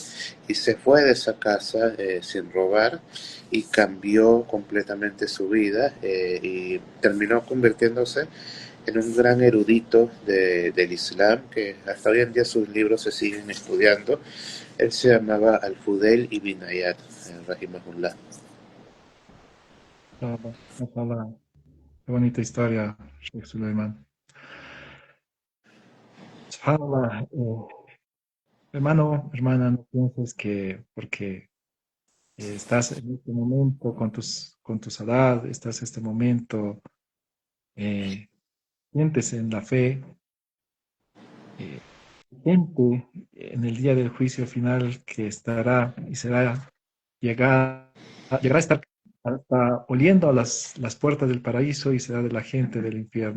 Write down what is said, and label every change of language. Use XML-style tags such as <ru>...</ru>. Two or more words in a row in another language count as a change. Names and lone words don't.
<es>Y se fue de esa casa sin robar, y cambió completamente su vida, y terminó convirtiéndose en un gran erudito del Islam, que hasta hoy en día sus libros se siguen estudiando. Él se llamaba Al-Fudel ibn Ayad, rahimahullah.</es> <ar>Mashallah, mashallah.</ar> <es>Qué bonita historia, Sheikh Suleiman. Subhanallah, hermano, hermana, no pienses que porque estás en este momento con tu salat, estás en este momento, eh, sientes en la fe, eh, gente en el día del juicio final que estará y será llegará a estar hasta oliendo a las puertas del paraíso, y será de la gente del infierno.</es>